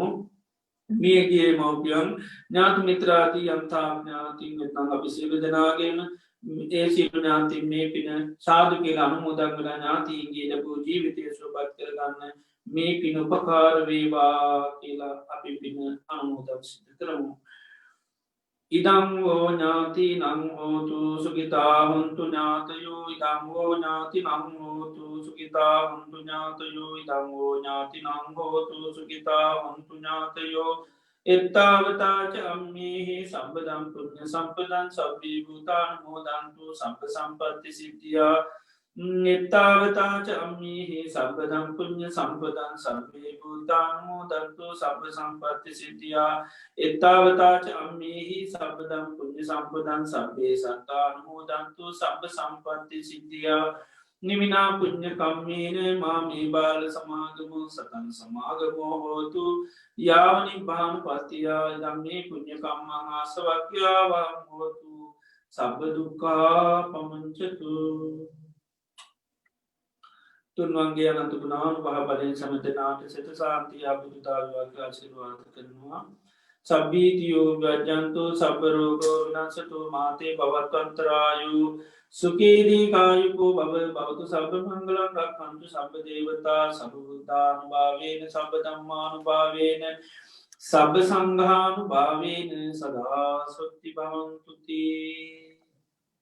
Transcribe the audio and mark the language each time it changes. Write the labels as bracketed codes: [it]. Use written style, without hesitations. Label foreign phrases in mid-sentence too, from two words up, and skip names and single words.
[si] මියගේ මව්පියන් ඥාති මිත්‍රාදී යම්තා ඥාතීන් වෙනනම් අපි සියලු දෙනාගේම ඒ සියලු ඥාතීන් මේ පින සාදු කියලා අනුමෝදන් කරලා ඥාතීන්ගේ ලැබූ ජීවිතය සුවපත් කරගන්න මේ පින උපකාර වේවා කියලා අපි පින අනුමෝදන් සිදු කරමු. [pi] ඉදං වූ ඥාතිනං හෝතු සුඛිතා හොන්තු ඥාතයෝ ඉදං වූ ඥාතිනං හෝතු සුඛිතා හොන්තු ඥාතයෝ ඉදං වූ ඥාතිනං හෝතු සුඛිතා හොන්තු ඥාතයෝ එත්තාවතාච අම්මේහි සම්පදම් පුඤ්ඤ සම්පදං සබ්බේ භූතානුමෝදන්තු සම්ප සම්පත්ති සිද්ධියා එත්තාවතාච අම්මේහි සම්පදම් පුඤ්ඤ සම්පදං සබ්බේ භූතානුමෝදන්තු සම්ප සම්පත්ති සිද්ධියා එත්තාවතාච අම්මේහි සම්පදම් පුඤ්ඤ සම්පදං සබ්බේ සත්තානුමෝදන්තු සම්ප සම්පත්ති සිද්ධියා නිමිනා පුඤ්ඤ කම්මේන මාමේ බාල සමාගමෝ සතං සමාගමෝ හෝතු යාව නිබ්බාන පත්තියා ධම්මේ පුඤ්ඤ කම්මං ආසවක්ඛ්‍යාවං හෝතු සබ්බ දුක්ඛා පමුඤ්චතු. [si] තුන්වන්ගේ අනන්ත ගුණානුභාව බලයෙන් සමතනාට සිත සාන්තිය අපිටුතා වේවා ආශිර්වාද කරනවා. [pi] සබ්බීතියෝ වජ්ජන්තෝ සබ්බ රෝගෝ විනාශතෝ මාතේ භවත්වන්තරායු සුඛී දීඝායුකෝ භව භවතු සබ්බ මංගලං රක්ඛන්තු සබ්බ දේවතා සබ්බ බුද්ධානුභාවේන සබ්බ ධම්මානුභාවේන සබ්බ සංඝානුභාවේන සදා සොත්ති භවන්තු තී.